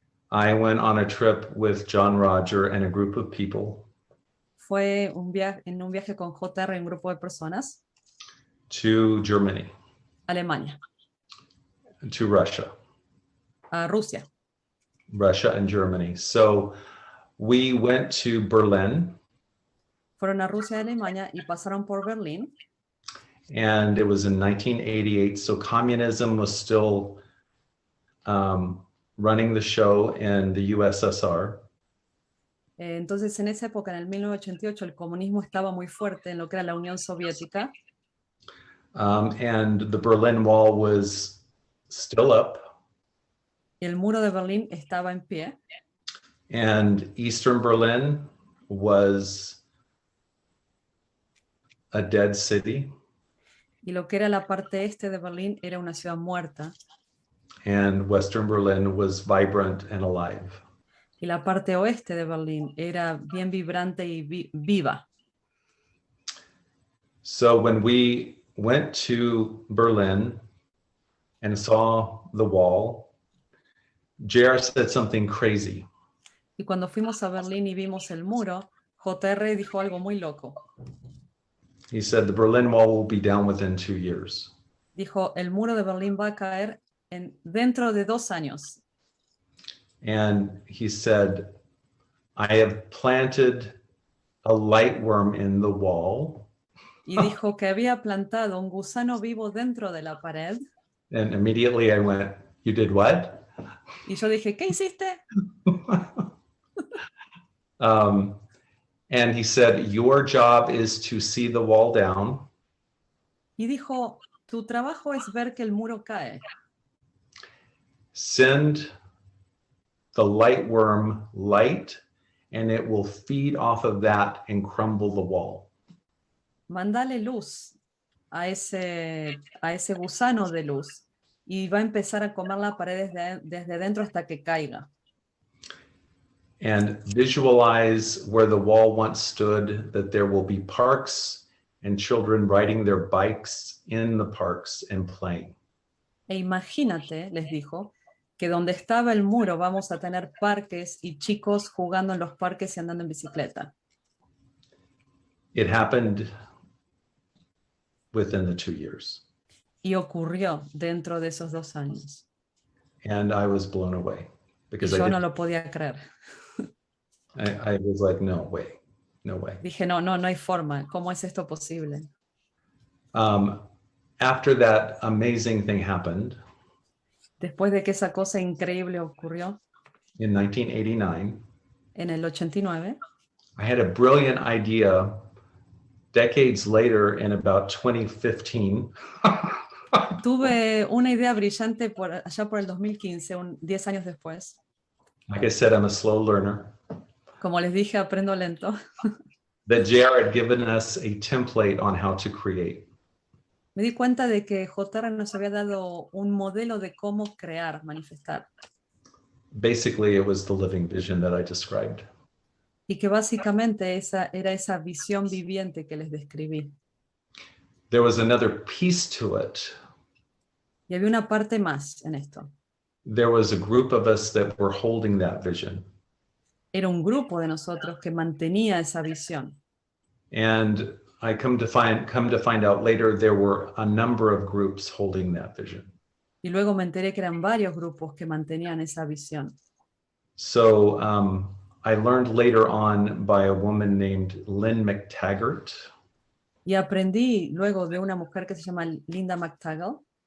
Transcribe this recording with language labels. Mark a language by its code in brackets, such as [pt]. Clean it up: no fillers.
[en] I went on a trip with John Roger and a group of people [es] fue en un viaje con JR y un grupo de personas [en] to Germany, [es] a Alemania, [en] to Russia, [es] a Rusia. [en] Russia and Germany. So we went to Berlin. [es] Fueron a Rusia y Alemania y pasaron por Berlín. [en] And it was in 1988. So communism was still running the show in the USSR. [es] Entonces, en esa época, en el 1988, el comunismo estaba muy fuerte en lo que era la Unión Soviética. [en] And the Berlin Wall was still up. [es] Y el muro de Berlín estaba en pie. [en] And Eastern Berlin was a dead city. [es] Y lo que era la parte este de Berlín era una ciudad muerta. [en] And Western Berlin was vibrant and alive. [es] Y la parte oeste de Berlín era bien vibrante y viva. [en] So when we went to Berlin and saw the wall, JR said something crazy. [es] Y cuando fuimos a Berlín y vimos el muro, JR dijo algo muy loco. [en] He said the Berlin Wall will be down within 2 years. [es] Dijo, el muro de Berlín va a caer dentro de 2 años. [en] And he said, I have planted a lightworm in the wall. [es] Y dijo que había plantado un gusano vivo dentro de la pared. [en] And immediately I went, you did what? [es] Y yo dije, ¿qué hiciste? [en] And he said, your job is to see the wall down. [es] Y dijo, tu trabajo es ver que el muro cae. [en] Send the lightworm light, and it will feed off of that and crumble the wall. [es] Mándale luz a ese gusano de luz y va a empezar a comer la pared desde dentro hasta que caiga. [en] And visualize where the wall once stood, that there will be parks and children riding their bikes in the parks and playing. [es] E imagínate, les dijo, que donde estaba el muro vamos a tener parques y chicos jugando en los parques y andando en bicicleta. [en] It happened within the 2 years. [es] Y ocurrió dentro de esos 2 años. [en] And I was blown away because [es] Y yo no lo podía creer. [en] I was like, no way, no way. [es] Dije, no hay forma. ¿Cómo es esto posible? [en] After that amazing thing happened, [es] Después de que esa cosa increíble ocurrió, [en] in 1989, [es] en el 89, [en] I had a brilliant idea decades later in about 2015. [es] tuve una idea brillante allá por el 2015, 10 años después. [en] Like I said, I'm a slow learner. [es] Como les dije, aprendo lento. [en] That JR had given us a template on how to create. [es] Me di cuenta de que JR nos había dado un modelo de cómo crear, manifestar. [en] Basically, it was the living vision that I described. [es] Y que básicamente era esa visión viviente que les describí. [en] There was another piece to it. [es] Y había una parte más en esto. [en] There was a group of us that were holding that vision. [es] Era un grupo de nosotros que mantenía esa visión. [en] And I come to find out later there were a number of groups holding that vision. [es] Y luego me enteré que eran varios grupos que mantenían esa visión. [en] So I learned later on by a woman named Lynn McTaggart. [es] Y aprendí luego de una mujer que se llama Linda McTaggart,